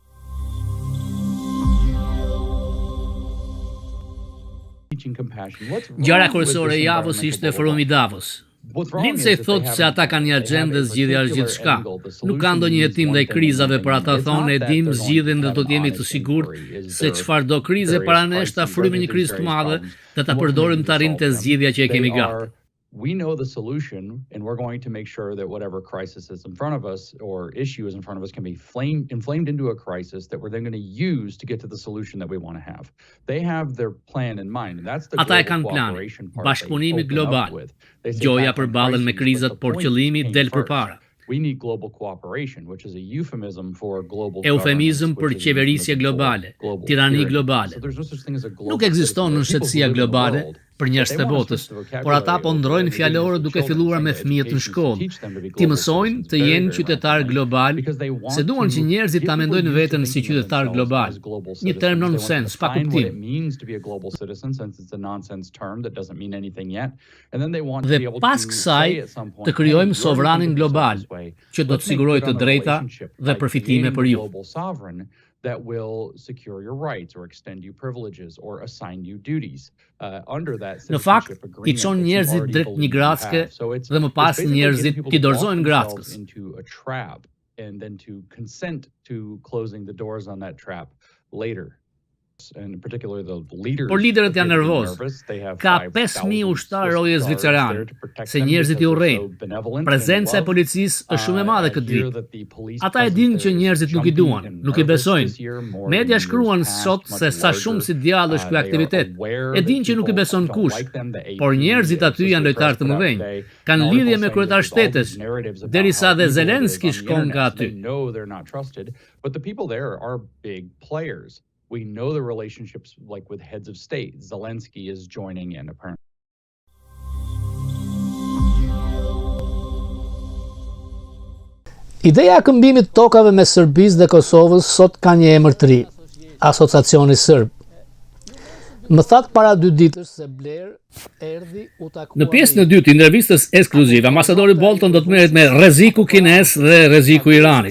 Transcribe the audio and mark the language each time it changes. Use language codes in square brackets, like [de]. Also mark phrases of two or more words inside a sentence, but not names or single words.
[sq] Gjara kryesore e javës ishte forumi Davos. Lindsay thotë se ata kanë një agjendë zgjidhjash gjithçka. Nuk ka ndonjë hetim ndaj krizave, por ata thonë e dim zgjidhjen dhe do të jemi të sigurt se çfarëdo krize para nesh ta frymë një krizë të madhe dhe ta përdorim të arrijmë të zgjidhja që e kemi gati. [en] We know the solution, and we're going to make sure that whatever crisis is in front of us or issue is in front of us can be inflamed into a crisis that we're then going to use to get to the solution that we want to have. They have their plan in mind, and that's the global cooperation part. [sq] Bashkëpunimi global. Gjoja përballen me krizat, por qëllimi del përpara. [en] We need global cooperation, which is a euphemism for global [sq] Eufemizëm për qeverisje globale, tirani globale. Nuk ekziston nënshëtësia globale për njerëzit e botës, por ata po ndrojnë fjalore duke filluar me fëmijët në shkollë. Ti mësojnë të jenë qytetar global, se duan që njerëzit ta mendojnë veten si qytetar global. Një term nonsens, pa kuptim. Dhe pas kësaj të krijojmë sovranin global, që do të sigurojë të drejta dhe përfitime për ju. [en] That will secure your rights or extend you privileges or assign you duties. Under that [sq] Në fakt, I çon njerëzit drejt një gratske dhe më pas njerëzit t'i dorëzojnë gratkës. [en] Into a trap and then to consent to closing the doors on that trap later. And particularly the leaders. [sq] Por liderët janë nervozë. Ka 5.000 ushtarë roje zviceran, se njerëzit I urrejnë. Prezenca e policisë është shumë e madhe këtë vit. Ata e dinë që njerëzit nuk I duan, nuk I besojnë. Media shkruan sot se sa shumë si djallë është ky aktivitet. E dinë që nuk I beson kush, por njerëzit aty janë lojtarë të mëdhenj. Kanë lidhje me kryetar shtetesh, derisa dhe Zelenski shkon nga aty. [en] But the people there are big players. We know the relationships like with heads of state. Zelensky is joining in apparently. [sq] Ideja e këmbimit të tokave mes Serbisë dhe Kosovës sot ka një emër të ri. Asociacioni Sërb. Më thatë para 2 ditësh se Blair erdhi u takua. Në pjesën e dytë të intervistës ekskluzive, ambasadori Bolton do të merret me rreziku kines dhe rreziku i Iranit.